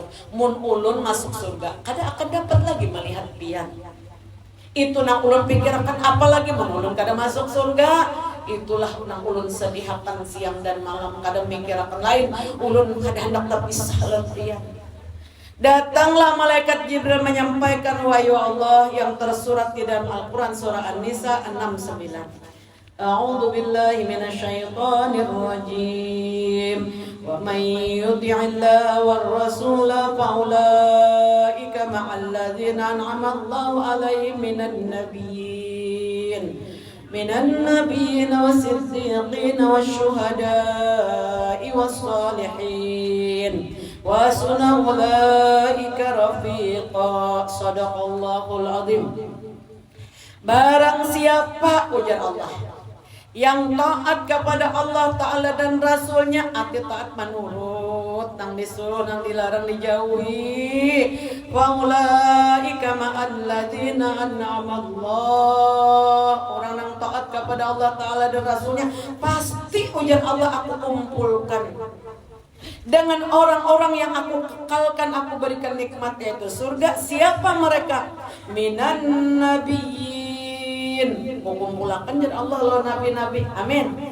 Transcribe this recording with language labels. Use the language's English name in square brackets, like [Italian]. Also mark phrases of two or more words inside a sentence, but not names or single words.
[Banjar] Mun ulun masuk surga, kada akan dapat lagi melihat pian. Itu nang ulun pikirkan, apalagi ulun kada masuk surga. Itulah nang ulun sedihakan siang dan malam, kada mikirakan lain. Ulun kada hendak terpisah letian. [Indonesian] Datanglah malaikat Jibril menyampaikan wahyu Allah yang tersurat di dalam Al-Quran surah An-Nisa 69. [Arabic] أعوذ بالله من الشيطان الرجيم. ومن يطع الله والرسول فأولئك مع الذين أنعم الله عليهم من النبيين والصديقين والشهداء والصالحين وحسن أولئك رفيقا. صدق الله العظيم. [Banjar] Barang siapa, ujar Allah, yang taat kepada Allah Ta'ala dan Rasulnya, arti taat menurut, nang disuruh, nang dilarang dijauhi. [Arabic] فأولئك مع الذين أنعم الله. [Banjar] Orang yang taat kepada Allah Ta'ala dan Rasulnya, pasti ujar Allah aku kumpulkan dengan orang-orang yang aku kekalkan, aku berikan nikmat, yaitu surga. [Indonesian] Siapa mereka? [Arabic] من النبيين, [Banjar] kumpulakan jadi Allah lo nabi-nabi, amin.